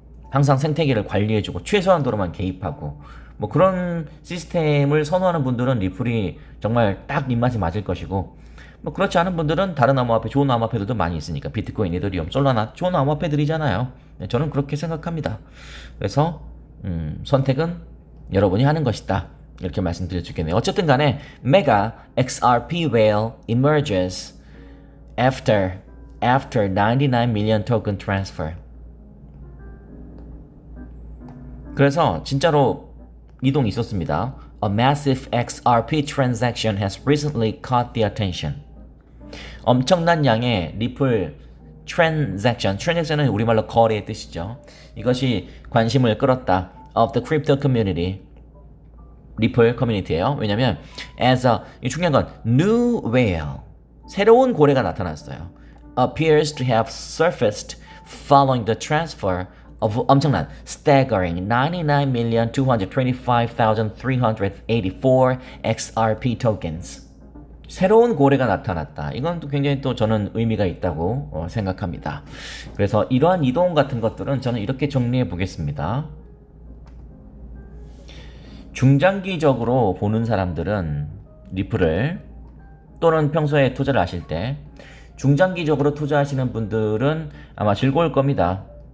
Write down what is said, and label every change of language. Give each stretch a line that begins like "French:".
Korean: 항상 생태계를 관리해주고 최소한도로만 개입하고, 뭐 그런 시스템을 선호하는 분들은 리플이 정말 딱 입맛에 맞을 것이고, 뭐 그렇지 않은 분들은 다른 암호화폐, 좋은 암호화폐들도 많이 있으니까, 비트코인, 이더리움, 솔라나 좋은 암호화폐들이잖아요. 저는 그렇게 생각합니다. 그래서 선택은 여러분이 하는 것이다, 이렇게 말씀드릴 수 있겠네요. 어쨌든 간에
English: Mega XRP whale emerges after 99 million token transfer.
Korean: 그래서 진짜로 이동이 있었습니다.
English: A massive XRP transaction has recently caught the attention.
Korean: 엄청난 양의 리플 transaction은 우리말로 거래의 뜻이죠. 이것이 관심을 끌었다.
English: Of the crypto community.
Korean: 리플 커뮤니티예요. 왜냐면 이 중요한 건
English: new whale,
Korean: 새로운 고래가 나타났어요.
English: Appears to have surfaced following the transfer of 엄청난 staggering 99,225,384 XRP tokens.
Korean: 새로운 고래가 나타났다. 이건 또 굉장히 또 저는 의미가 있다고 생각합니다. 그래서 이러한 이동 같은 것들은 저는 이렇게 정리해 보겠습니다. 중장기적으로 보는 사람들은 리플을, 또는 평소에 투자를 하실 때 중장기적으로 투자하시는 분들은 아마 즐거울 겁니다.